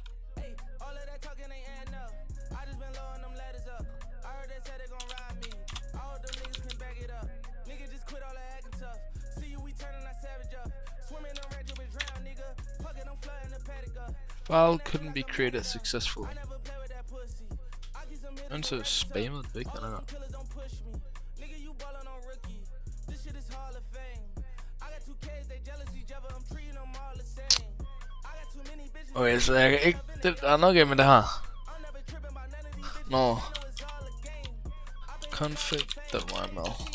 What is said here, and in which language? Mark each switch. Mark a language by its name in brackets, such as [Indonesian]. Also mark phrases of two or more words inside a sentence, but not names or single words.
[English] Hey, all of that talking ain't adding up. I just been lowering them ladders up. I heard they said they gon' ride me. All them niggas can back it up. Nigga just quit all that acting tough. See you, we turning that savage up. Swimming on ranch with drown, nigga. Fuck it, I'm flooding the paddock up. File couldn't be created successfully. [Danish] And så spammet det ikke, den her. Okay, så jeg kan ikke... Der er noget galt med det her. Nå. Config.yml.